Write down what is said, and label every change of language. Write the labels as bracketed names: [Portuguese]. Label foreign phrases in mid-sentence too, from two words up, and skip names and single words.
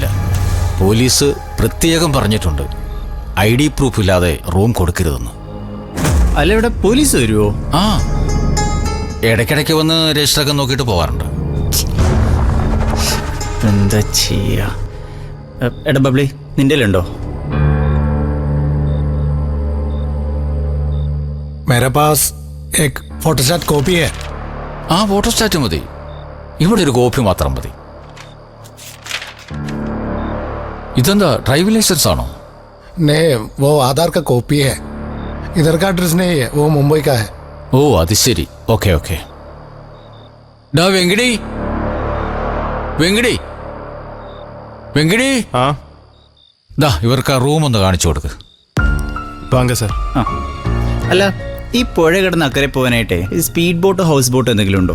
[Malayalam] പോലീസ് പ്രത്യേകം പറഞ്ഞിട്ടുണ്ട് ID പ്രൂഫ് ഇല്ലാതെ റൂം കൊടുക്കരുതെന്ന്. അല്ല, ഇവിടെ പോലീസ് വരുമോ? ആ, ഇടയ്ക്കിടയ്ക്ക് വന്ന് രജിസ്റ്ററൊക്കെ നോക്കിയിട്ട് പോകാറുണ്ട്. എന്താ ചെയ്യാ? എടാ ബബ്ലി, നിന്റെ ഉണ്ടോ? [Hindi] मेरे पास एक फोटोस्टेट कॉपी है. [Malayalam] ആ, ഫോട്ടോസ്റ്റാറ്റ് മതി. ഇവിടെ ഒരു കോപ്പി മാത്രം മതി. ഇതെന്താ, ഡ്രൈവിംഗ് ലൈസൻസ് ആണോ? [Hindi] नहीं, वो आधार का कॉपी है. इधर का एड्रेस नहीं है, वो मुंबई का है. [Malayalam] ഓ, അത് ശരി. ഓക്കെ ഓക്കെ. ഡാ വെങ്കിടി, വെങ്കിടി, വെങ്കിടി. ആ ദാ ഇവർക്ക് ആ റൂം ഒന്ന് കാണിച്ചു കൊടുക്ക്. [Tamil] வாங்க சார். [Malayalam] അല്ല, ഈ പുഴ കിടന്ന് അക്കരെ പോകാനായിട്ടേ സ്പീഡ് ബോട്ടോ ഹൗസ് ബോട്ടോ എന്തെങ്കിലും ഉണ്ടോ?